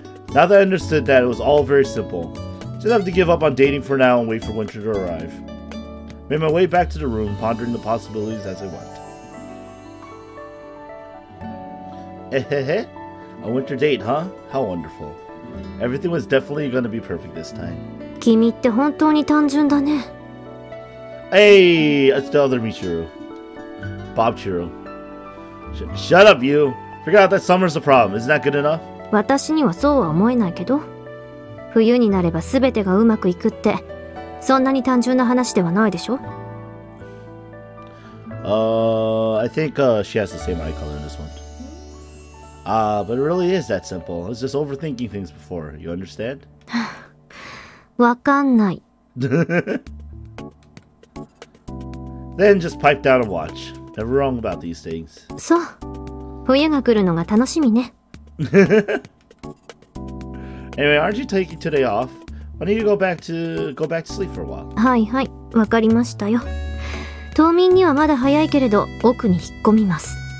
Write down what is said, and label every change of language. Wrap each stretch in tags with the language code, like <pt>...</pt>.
<en>Now that I understood that, it was all very simple. Just have to give up on dating for now and wait for winter to arrive. Made my way back to the room, pondering the possibilities as I went. Ehehe. A winter date, huh? How wonderful. Everything was definitely going to be perfect this time.</en> <ja>君って本当に単純だね。</ja> <en>Hey, it's the other Michiru. Bob Chiro. Shut up, you. Figure out that summer's the problem. Isn't that good enough?</en> <ja>私にはそうは思えないけど、冬になれば全てがうまくいくってそんなに単純な話ではないでしょ。</ja> <en>I think she has the same eye color in this one. But it really is that simple. I was just overthinking things before. You understand?</en> <ja>わかんない。</ja> <en>Then just pipe down and watch. Never wrong about these things.</en> <ja>そう。冬が来るのが楽しみね。</ja> <en>Anyway, aren't you taking today off? Why don't you go back to sleep for a while?</en> <ja>はいはい、わかりましたよ。冬眠にはまだ早いけれど、奥に引っ込みます。</ja>